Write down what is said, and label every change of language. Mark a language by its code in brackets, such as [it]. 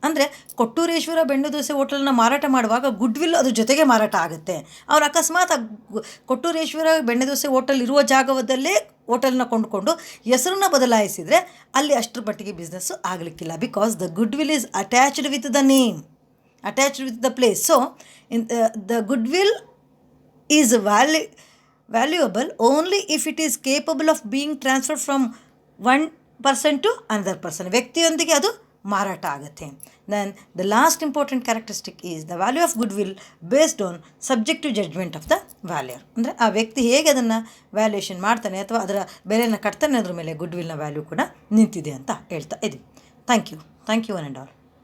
[kn] ಅಂದರೆ ಕೊಟ್ಟೂರೇಶ್ವರ ಬೆಣ್ಣೆ ದೋಸೆ ಹೋಟೆಲ್ನ ಮಾರಾಟ ಮಾಡುವಾಗ ಗುಡ್ ವಿಲ್ ಅದ್ರ ಜೊತೆಗೆ ಮಾರಾಟ ಆಗುತ್ತೆ. ಅವ್ರು ಅಕಸ್ಮಾತ್ ಕೊಟ್ಟೂರೇಶ್ವರ ಬೆಣ್ಣೆ ದೋಸೆ ಹೋಟೆಲ್ ಇರುವ ಜಾಗದಲ್ಲೇ ಹೋಟೆಲ್ನ ಕೊಂಡುಕೊಂಡು ಹೆಸರನ್ನ ಬದಲಾಯಿಸಿದರೆ ಅಲ್ಲಿ ಅಷ್ಟರ ಮಟ್ಟಿಗೆ business ಆಗಲಿಕ್ಕಿಲ್ಲ, [en] Because the goodwill is attached with the name, attached with the place. So the goodwill is valuable only if it is capable of being transferred from one person to another person. [kn] ವ್ಯಕ್ತಿಯೊಂದಿಗೆ ಅದು ಮಾರಾಟ ಆಗುತ್ತೆ. [en] Then the last important characteristic is the value of goodwill based on subjective judgment of the valuer. [kn] ಅಂದರೆ ಆ ವ್ಯಕ್ತಿ ಹೇಗೆ ಅದನ್ನು valuation ಮಾಡ್ತಾನೆ ಅಥವಾ ಅದರ ಬೆಲೆಯನ್ನು ಕಟ್ತಾನೆ ಅದ್ರ ಮೇಲೆ ಗುಡ್ವಿಲ್ನ ವ್ಯಾಲ್ಯೂ ಕೂಡ ನಿಂತಿದೆ ಅಂತ ಹೇಳ್ತಾ ಇದ್ದೀವಿ. [en] Thank you one and all.